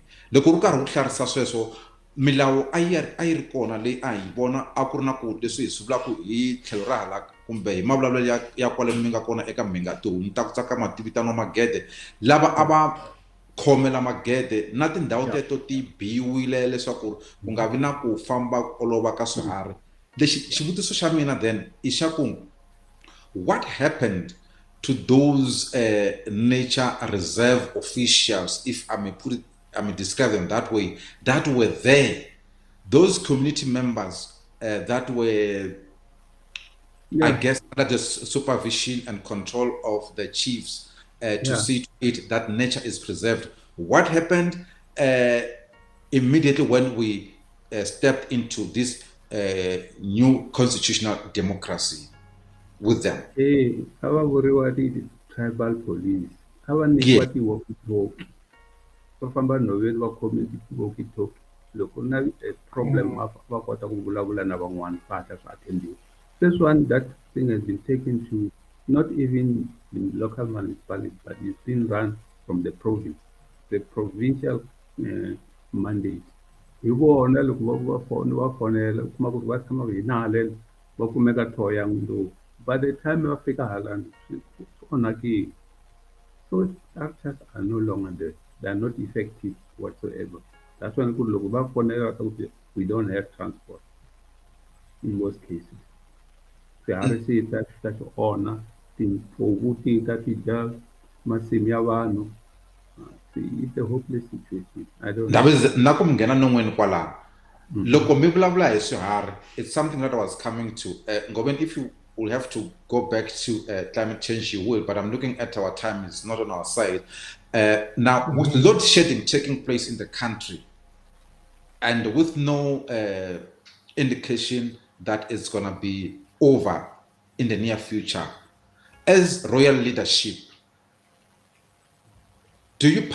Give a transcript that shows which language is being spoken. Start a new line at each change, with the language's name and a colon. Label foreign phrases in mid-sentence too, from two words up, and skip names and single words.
Tsonga: Loko ri karhi wu hlarisa sweswo milawu a yi ri kona leyi a hi vona a ku ri na ku leswi hi swi vulaka hi tlhelo ra hala kumbe hi mavulavulelo ya kwale mi nga kona eka Mhinga, tihomu ta ku tsaka mativitano magede lava a va khomela magede na tindhawu teto ti biyiwile leswaku ku nga vi na ku famba olova ka swiharhi. Lexi xivutiso xa mina then i xa ku
English: what happened to those nature reserve officials, if I may describe them that way, that were there, those community members that were, I guess, under the supervision and control of the chiefs to see to it that nature is preserved. What happened immediately when we stepped into this new constitutional democracy with them?
Tsonga: Ava vuriwa ti tribal police, ava nyikiwa ti-walkie-talkie, va famba nhoveni va khome ti-walkie-talkie. Loko na
English: a problem
Tsonga: va kota ku vulavula na van'wana va hatla swi attendiwa.
English: This one, that thing has been taken to not even the local municipality, but it's been run from the province, the provincial mandate.
Tsonga: Hi vona loko va fonela u kuma ku va tshama hi na haleni va kumeka thoya ngopfu.
English: By the time we
Tsonga: fika halani swi onhakile.
English: So structures are no longer there. They are not effective whatsoever. That's why
Tsonga: loko va fonela
English: we don't have transport in most cases.
Tsonga: Swiharhi swi ta swi onha, timpfuvu ti ta ti dya masimu ya vanhu.
English: It's a hopeless situation. I don't know.
Tsonga: Na ku nghena non'weni kwalano loko mi vulavula hi swiharhi,
English: it's something that I was coming to. Ngobeni, if you will have to go back to climate change, you will, but I'm looking at our time, it's not on our side. Now, with load shedding taking place in the country and with no indication that it's going to be over in the near future, as royal leadership, do you participate?